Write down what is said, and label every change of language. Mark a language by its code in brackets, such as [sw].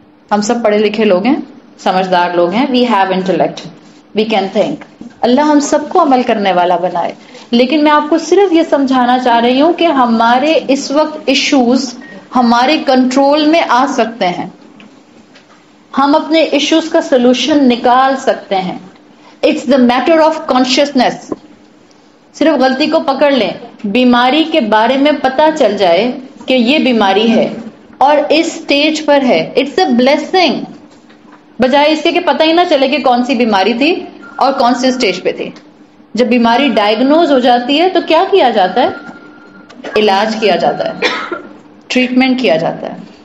[ur] ہم سب پڑھے لکھے لوگ ہیں، سمجھدار لوگ ہیں، [en] We have intellect, we can think. [ur] اللہ ہم سب کو عمل کرنے والا بنائے. لیکن میں آپ کو صرف یہ سمجھانا چاہ رہی ہوں کہ ہمارے اس وقت ایشوز ہمارے کنٹرول میں آ سکتے ہیں، ہم اپنے ایشوز کا سلوشن نکال سکتے ہیں. [en] It's the matter of consciousness. [ur] صرف غلطی کو پکڑ لیں، بیماری کے بارے میں پتا چل جائے کہ یہ بیماری ہے اور اس سٹیج پر ہے، [en] it's a blessing, [ur] بجائے اس کے کہ پتہ ہی نہ چلے کہ کون سی بیماری تھی اور کون سی سٹیج پہ تھی. جب بیماری ڈائگنوز ہو جاتی ہے تو کیا کیا جاتا ہے؟ علاج کیا جاتا ہے، ٹریٹمنٹ کیا جاتا ہے.